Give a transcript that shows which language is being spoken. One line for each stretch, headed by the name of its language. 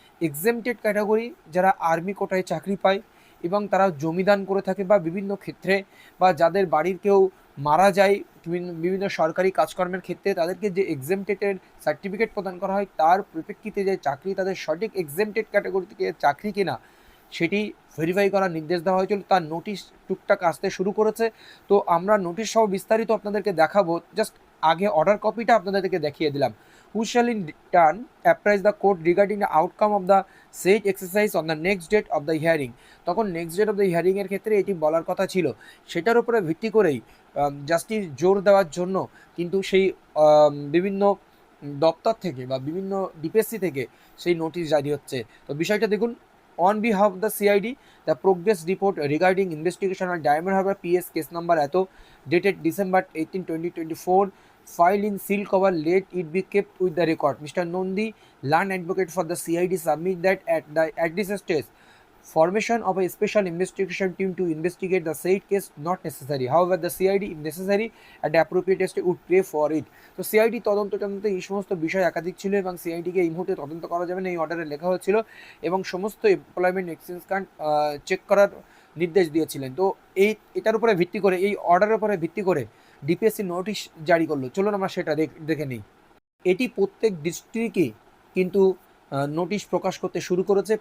Bangla: Exempted category যারা army কোটায় চাকরি পায় এবং তারা জমিদান করে থাকে বা বিভিন্ন ক্ষেত্রে বা যাদের বাড়ির কেউ মারা যায় বিভিন্ন সরকারি কাজকর্মের ক্ষেত্রে তাদেরকে যে এক্সেমটেডের সার্টিফিকেট প্রদান করা হয় তার পরিপ্রেক্ষিতে যে চাকরি তাদের সঠিক এক্সেমটেড ক্যাটাগরি থেকে চাকরি কিনা সেটি ভেরিফাই করার নির্দেশ দেওয়া হয়েছিল। তার নোটিশ টুকটাক আসতে শুরু করেছে। তো আমরা নোটিশ সহ বিস্তারিত আপনাদেরকে দেখাবো। জাস্ট আগে অর্ডার কপিটা আপনাদেরকে দেখিয়ে দিলাম।
English: Who shall in turn apprise the court regarding the outcome of the said exercise on the next date of the hearing।
Bangla: তখন নেক্সট ডেট অফ দ্য হিয়ারিংয়ের ক্ষেত্রে এটি বলার কথা ছিল। সেটার উপরে ভিত্তি করেই জাস্টিস জোর দেওয়ার জন্য কিন্তু সেই বিভিন্ন দপ্তর থেকে বা বিভিন্ন ডিপিএসসি থেকে সেই নোটিশ জারি হচ্ছে। তো বিষয়টা দেখুন।
English: On behalf of the CID, the progress report regarding investigation on Diamond Harbour PS case number এত dated December 18, 2024, filed in seal cover, let it be kept with the record. Mr. Nondi, land advocate for the CID, submit that at this stage formation of a special investigation team to investigate the said case not necessary. However, the CID, if necessary, at the appropriate stage would pray for it.
Bangla: তো CID তদন্তে এই সমস্ত বিষয় একাধিক ছিল এবং সিআইডিকে এই মুহূর্তে তদন্ত করা যাবে না এই অর্ডারে লেখা হয়েছিল এবং সমস্ত এমপ্লয়মেন্ট এক্সচেঞ্জ কার্ড চেক করার নির্দেশ দিয়েছিলেন। তো এটার উপরে ভিত্তি করে এই অর্ডারের উপরে ভিত্তি করে ডিপিএসসি নোটিশ জারি করলো। চলুন আমরা সেটা দেখে নিই। এটি প্রত্যেক ডিস্ট্রিক্টই কিন্তু নোটিশ প্রকাশ করতে শুরু করেছে।